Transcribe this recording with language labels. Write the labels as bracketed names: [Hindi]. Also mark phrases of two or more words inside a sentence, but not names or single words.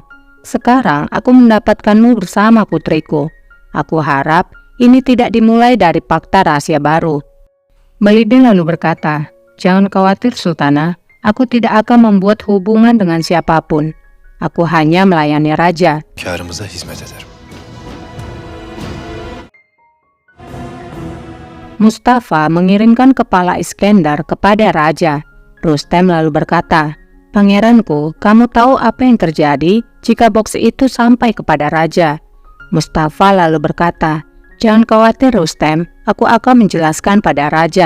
[Indonesian] Sekarang aku mendapatkanmu bersama putriku. Aku harap ini tidak dimulai dari fakta rahasia baru. Balibe lalu berkata, jangan khawatir Sultana, aku tidak akan membuat hubungan dengan siapapun. Aku hanya melayani raja. [Turkish] Kârımıza hizmet ederim. [Indonesian] Mustafa mengirimkan kepala Iskandar kepada raja. Rustem lalu berkata, pangeranku, kamu tahu apa yang terjadi jika box itu sampai kepada raja? Mustafa lalu berkata, jangan khawatir Rustem, aku akan menjelaskan pada raja.